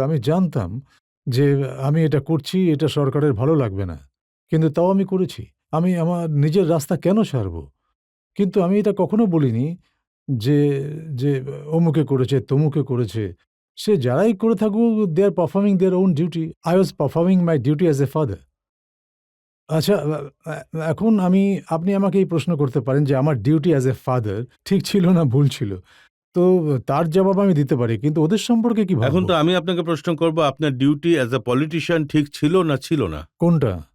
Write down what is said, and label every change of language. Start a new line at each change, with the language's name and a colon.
Bangla: আমি জানতাম যে আমি এটা করছি, এটা সরকারের ভালো লাগবে না। কিন্তু তাও আমি করেছি। আমি আমার নিজের রাস্তা কেন ছাড়বো? কিন্তু আমি এটা কখনো বলিনি যে, যে অমুকে করেছে, তমুকে করেছে। সে যারাই করে থাকুক,
English: They are performing their own duty. I was performing my duty as a father.
Bangla: আচ্ছা, এখন আপনি আমাকে এই প্রশ্ন করতে পারেন যে আমার
English: duty as a father
Bangla: ঠিক ছিল না ভুল ছিল? তো তার জবাব আমি দিতে পারি। কিন্তু ওদের সম্পর্কে কি এখন ভাববো? তো আমি আপনাকে প্রশ্ন করব, আপনার
English: duty as a politician
Bangla: ঠিক ছিল না ছিল না? কোনটা?